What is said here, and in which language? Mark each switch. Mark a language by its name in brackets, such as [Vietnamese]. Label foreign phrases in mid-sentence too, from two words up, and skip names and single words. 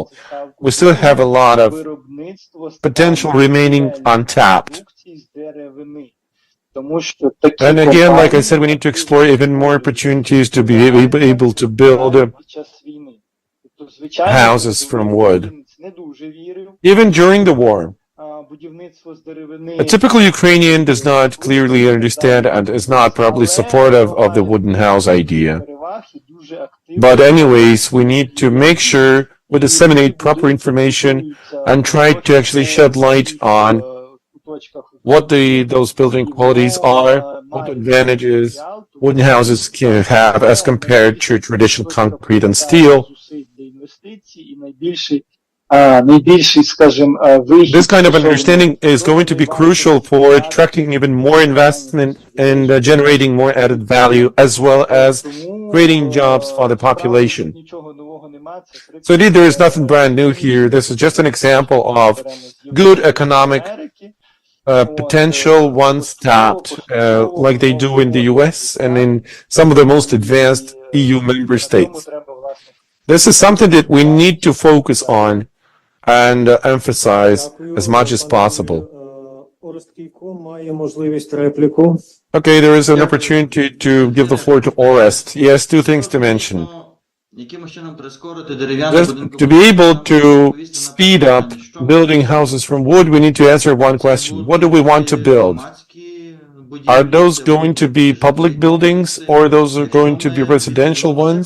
[English] We still have a lot of potential remaining untapped. And again, like I said, we need to explore even more opportunities to be able to build houses from wood. Even during the war, [Ukrainian] будівництво з деревини. [English] A typical Ukrainian does not clearly understand and is not probably supportive of the wooden house idea. [Ukrainian] Переваг і дуже активно [English] But anyways, we need to make sure we disseminate proper information and try to actually shed light on what those building qualities are, what advantages wooden houses can have as compared to traditional concrete and steel. [Ukrainian] найбільший, скажімо, вихід. [English] This kind of understanding is going to be crucial for attracting even more investment and generating more added value, as well as creating jobs for the population. So indeed, there is nothing brand new here. This is just an example of good economic potential once tapped, like they do in the US and in some of the most advanced EU member states. This is something that we need to focus on and emphasize as much as possible. [Ukrainian] Має можливість репліку. [English] Okay, there is an opportunity to give the floor to Orest. Yes, two things to mention. Just to be able to speed up building houses from wood, we need to answer one question. What do we want to build? Are those going to be public buildings or those are going to be residential ones?